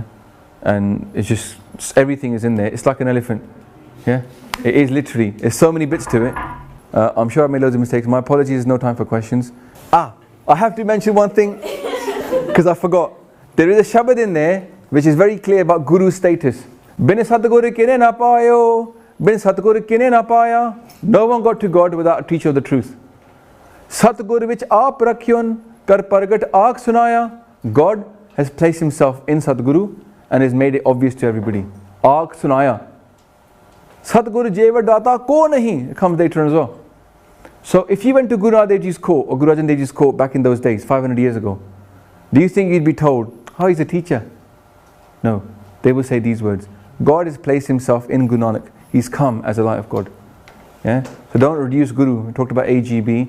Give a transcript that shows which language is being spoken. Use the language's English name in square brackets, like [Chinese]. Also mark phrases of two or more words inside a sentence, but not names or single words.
[English] And it's just, everything is in there. It's like an elephant. Yeah? It is literally. There's so many bits to it. I'm sure I made loads of mistakes. My apologies, there's no time for questions. I have to mention one thing. because I forgot. There is a shabad in there which is very clear about Guru's status. [Punjabi] ਬਿਨ ਸਤਗੁਰੂ ਕਿਨੇ ਨਾ ਪਾਇਓ, ਬਿਨ ਸਤਗੁਰੂ ਕਿਨੇ ਨਾ ਪਾਇਆ. [English] No one got to God without a teacher of the truth. [Punjabi] ਸਤਗੁਰੂ ਵਿਚ ਆਪ ਰਖਿਓਨ ਕਰ ਪਰਗਟ ਆਕ ਸੁਣਾਇਆ. [English] God has placed himself in Satguru and has made it obvious to everybody. [Punjabi] ਆਕ ਸੁਣਾਇਆ. ਸਤਗੁਰੂ ਜੇਵਰ ਦਾਤਾ ਕੋ ਨਾਹੀ. [English] It comes later as well. So if you went to Guru Nanak Dev Ji's court or Guru Arjan Dev Ji's court back in those days, 500 years ago, do you think you'd be told, oh, he's a teacher? No. They will say these words. God has placed himself in Guru Nanak. He's come as a light of God. Yeah? So don't reduce Guru. We talked about AGB.